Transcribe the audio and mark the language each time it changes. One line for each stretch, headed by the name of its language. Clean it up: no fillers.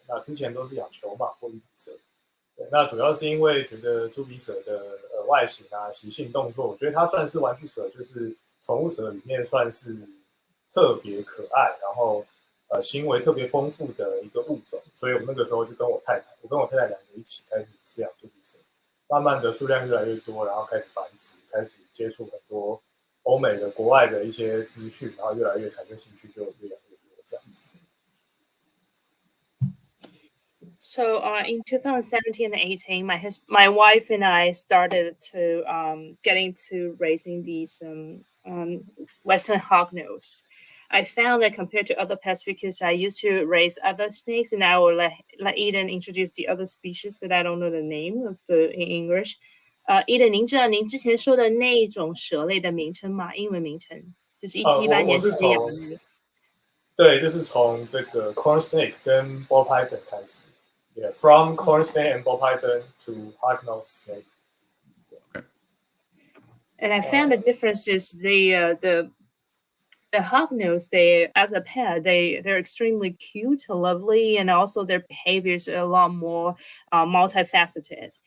Chinese: 那之前都是养球蟒或玉鼻蛇。对，那主要是因为觉得猪鼻蛇的外形啊、习性、动作，我觉得它算是玩具蛇，就是宠物蛇里面算是特别可爱，然后行为特别丰富的一个物种。所以我们那个时候就跟我太太，我跟我太太两个一起开始饲养猪鼻蛇。慢慢的数量越来越多，然后开始繁殖，开始接触很多欧美的、国外的一些资讯，然后越来越产生兴趣，就越养越多这样子。
English: So in 2017 and 18, my wife and I started to get into raising these Western hognose. I found that compared to other pests, because I used to raise other snakes, and I will let Eden introduce the other species that I don't know the name of in English.
Chinese: Eden，您知道您之前说的那一种蛇类的名称吗？英文名称就是1718年之我是前养的那个。对，就是从这个 corn snake 跟 ball python 开始。
English: Yeah, from corn snake and ball python to hognose snake. And I found the difference is the hognose, they as a pet, they're extremely cute, lovely, and also their behavior is a lot more multifaceted.